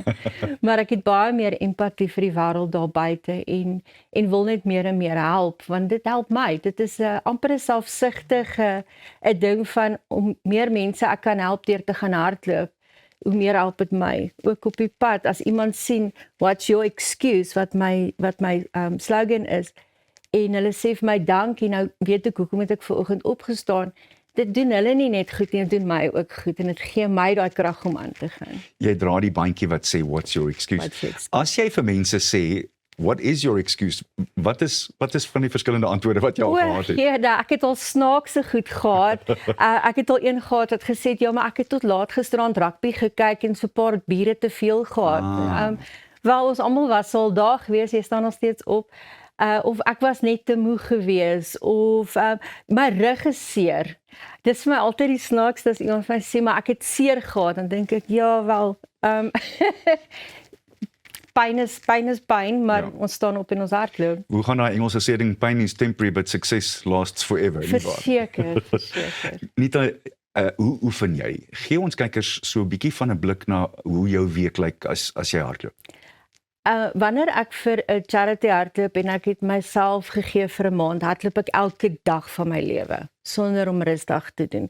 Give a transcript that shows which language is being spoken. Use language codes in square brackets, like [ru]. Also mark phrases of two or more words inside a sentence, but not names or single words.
[af] Maar ek het baie meer empatie vir die wêreld daar buite en wil net meer en meer help, want dit help my. Dit is amper 'n selfsugtige 'n ding van om meer mense ek kan help deur te gaan hardloop. Hoe meer help dit my. Ook op die pad as iemand sien [en] what's your excuse [af] wat my slogan is. En hulle sê vir my dankie, nou weet ek hoekom het ek vanoggend opgestaan. Dit doen hulle nie net goed nie, dit doen my ook goed en dit gee my daai krag om aan te gaan. Jy dra die bandjie wat sê [en] what's your excuse. [af] As jy vir mense sê [en] what is your excuse? [af] Wat is van die verskillende antwoorde wat jy al gehad het? Ja, ek het al snaakse goed gehad. Ek het al een gehad wat gesê het ja, maar ek het tot laat gisterand rugby gekyk en so 'n paar biere te veel gehad. Wel ons almal was al daar gewees, jy staan nog steeds op. of ek was net te moeg gewees, of my rug is seer. Dis vir my altyd die snaakste as iemand vir my sê, maar ek het seer gehad, dan dink ek, ja wel, pyn is pyn, maar Ja. ons staan op en ons hardloop. Hoe gaan daai Engelse sê ding, [en] pain is temporary but success lasts forever. [af] nie waar? Verseker, verseker. Nita, hoe oefen jy? Gee ons kykers so 'n bietjie van 'n blik na hoe jou week lyk as jy hardloop. Wanneer ek vir 'n charity hardloop en ek het myself gegee vir 'n maand, hardloop ek elke dag van my lewe sonder om rusdag te doen.